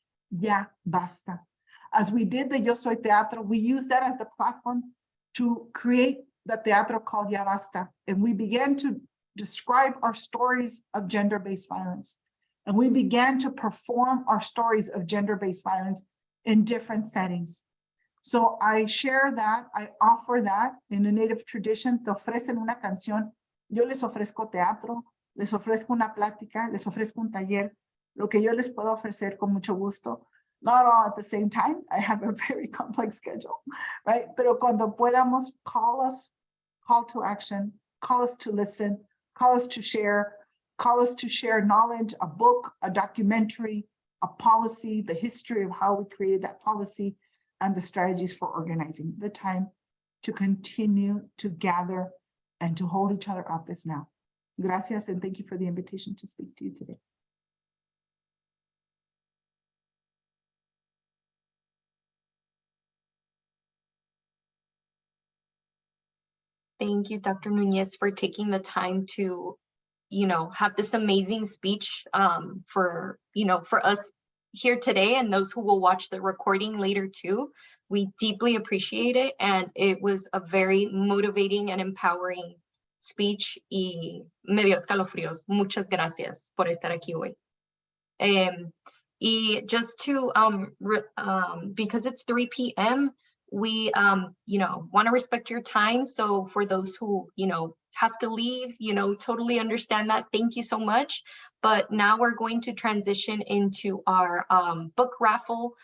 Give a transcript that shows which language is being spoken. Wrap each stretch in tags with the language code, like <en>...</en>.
<es>Ya basta.</es> <en>As we did the Yo Soy Teatro, we used that as the platform to create the teatro called Ya Basta. And we began to describe our stories of gender-based violence. And we began to perform our stories of gender-based violence in different settings. So I share that, I offer that in a native tradition.</en> <es>Te ofrecen una canción, yo les ofrezco teatro, les ofrezco una plática, les ofrezco un taller. Lo que yo les puedo ofrecer con mucho gusto,</es> <en>not all at the same time. I have a very complex schedule, right?</en> <es>Pero cuando podamos,</es> <en>call to action, call us to listen, call us to share knowledge, a book, a documentary, a policy, the history of how we created that policy, and the strategies for organizing. The time to continue to gather and to hold each other up is now. Gracias, and thank you for the invitation to speak to you today. Thank you, Dr. Nunez, for taking the time to, have this amazing speech for us here today and those who will watch the recording later too. We deeply appreciate it, and it was a very motivating and empowering speech</en> <es>y me dio escalofríos. Muchas gracias por estar aquí hoy.</es> <en>Y just to, because it's 3 p.m., we, want to respect your time. So for those who, have to leave, totally understand that. Thank you so much. But now we're going to transition into our book raffle.</en>